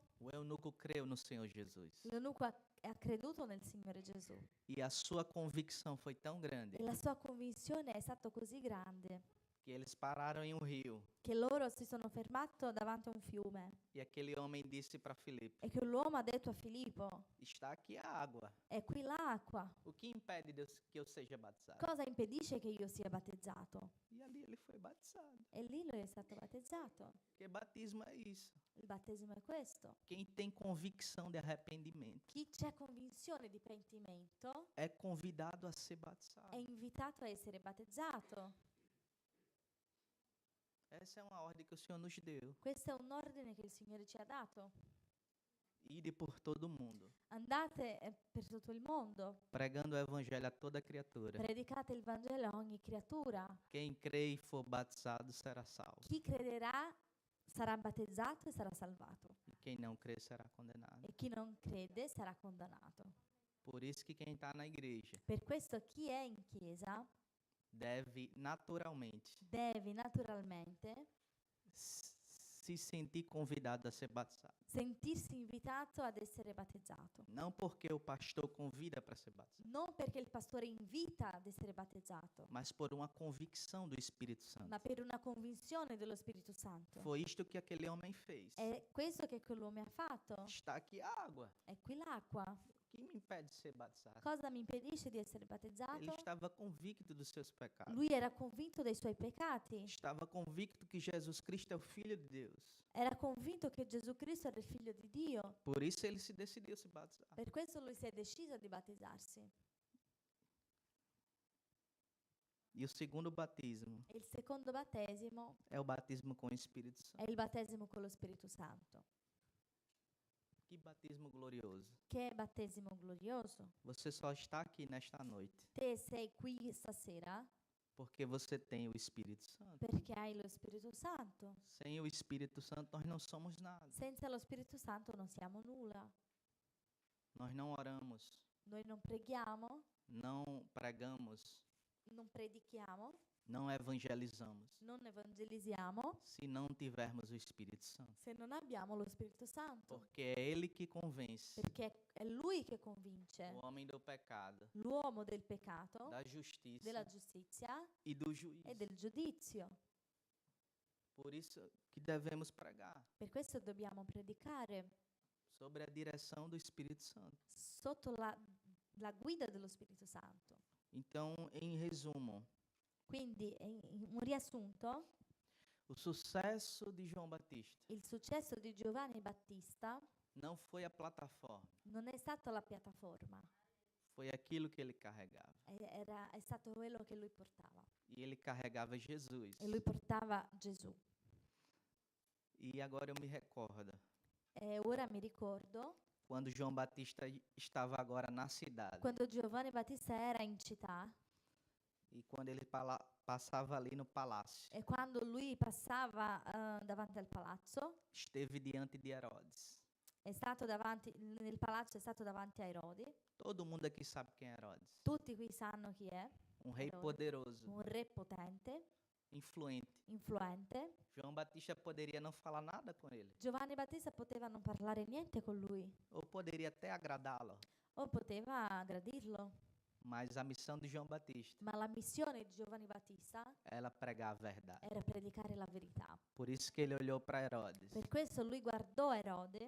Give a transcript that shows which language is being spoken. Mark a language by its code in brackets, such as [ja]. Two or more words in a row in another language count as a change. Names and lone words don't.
[pt] o eunuco creu no Senhor Jesus. [it] l'eunuco ha creduto nel Signore Gesù. [pt] E a sua convicção foi tão grande [it] E la sua convinzione è stata così grande [pt] que eles pararam em um rio. [it] che loro si sono fermati davanti a un fiume. [pt] E aquele homem disse para Filipe: [it] E che l'uomo ha detto a Filippo, [pt] está aqui a água. [it] è qui l'acqua. [pt] O que impede que eu seja batizado? [it] Cosa impedisce che io sia battezzato? [pt] E ali ele foi batizado. [it] E lì lui è stato battezzato. [pt] Porque batismo é isso. [it] Il battesimo è questo. [pt] Quem tem convicção de arrependimento [it] Chi c'è convinzione di pentimento [pt] é convidado a ser batizado. [it] è invitato a essere battezzato. [pt] Essa é uma ordem que o Senhor nos deu. [it] Questo è un ordine che il Signore ci ha dato. [pt] Ide por todo o mundo, [it] Andate per tutto il mondo, [pt] pregando o evangelho a toda criatura. [it] predicate il Vangelo a ogni creatura. [pt] Quem crê e for batizado será salvo. [it] Chi crederà sarà battezzato e sarà salvato. [pt] E quem não crê será condenado. [it] E chi non crede sarà condannato. [pt] Por isso que quem está na igreja [it] Per questo chi è in chiesa [pt] deve naturalmente [it] deve naturalmente [pt] se sentir convidado a ser batizado. [it] sentirsi invitato ad essere battezzato. [pt] Não porque o pastor convida para ser batizado, [it] Non perché il pastore invita ad essere battezzato, [pt] mas por uma convicção do Espírito Santo. [it] ma per una convinzione dello Spirito Santo. [pt] Foi isto que aquele homem fez. [it] È questo che quell'uomo ha fatto. [pt] Está aqui a água. [it] È qui l'acqua. [pt] O que me impede de ser batizado? [it] Cosa mi impedisce di essere [pt] Ele [it] battezzato? [pt] estava convicto dos seus pecados. [it] Lui era convinto dei suoi peccati. [pt] Estava convicto que Jesus Cristo é o Filho de Deus. [it] Era convinto che Gesù Cristo era il figlio di Dio. [pt] Por isso ele se decidiu se batizar. [it] Per questo lui si è deciso di battezzarsi. [pt] E o segundo batismo [it] E il secondo battesimo [pt] é o batismo com o Espírito Santo. [it] è il battesimo con lo Spirito Santo. [pt] Que batismo glorioso. [it] Che battesimo glorioso. [pt] Você só está aqui nesta noite [it] Te sei qui stasera [pt] porque você tem o Espírito Santo. [it] perché hai lo Spirito Santo. [pt] Sem o Espírito Santo, nós não somos nada. [it] Senza lo Spirito Santo non siamo nulla. [pt] Nós não oramos, [it] Noi non preghiamo, [pt] não pregamos, [it] non predichiamo, [pt] não evangelizamos, [it] non evangelizziamo [pt] se não tivermos o Espírito Santo. [it] se non abbiamo lo Spirito Santo. [pt] Porque é Ele que convence [it] Perché è Lui che convince [pt] o homem do pecado, [it] l'uomo del peccato, [pt] da justiça [it] della giustizia [pt] e do juízo. [it] e del giudizio. [pt] Por isso que devemos pregar [it] Per questo dobbiamo predicare [pt] sobre a direção do Espírito Santo. [it] sotto la guida dello Spirito Santo. [pt] Então, em resumo, [it] Quindi, in un riassunto, [pt] o sucesso de João Batista [it] il successo di Giovanni Battista [pt] não foi a plataforma, [it] non è stato la piattaforma, [pt] foi aquilo que ele carregava. [it] è stato quello che lui portava. [pt] E ele carregava Jesus. [it] E lui portava Gesù. [pt] E agora eu me recordo, [it] E ora mi ricordo [pt] quando João Batista estava agora na cidade, [it] quando Giovanni Battista era in città [pt] e quando ele passava ali no palácio, [it] e quando lui passava davanti al palazzo, [pt] esteve diante de Herodes. [it] è stato davanti, nel palazzo è stato davanti a Erode. [pt] Todo mundo aqui sabe quem é Herodes. [it] Tutti qui sanno chi è, [pt] Um rei [it] Herodes. [pt] poderoso, [it] un re potente, [pt] influente. [it] influente. [pt] João Batista poderia não falar nada com ele, [it] Giovanni Battista poteva non parlare niente con lui, [pt] ou poderia até agradá-lo. [it] o poteva gradirlo, [pt] Mas a missão de João Batista [it] ma la missione di Giovanni Battista [pt] era pregar a verdade. [it] era predicare la verità. [pt] Por isso que ele olhou para Herodes [it] Per questo lui guardò Erode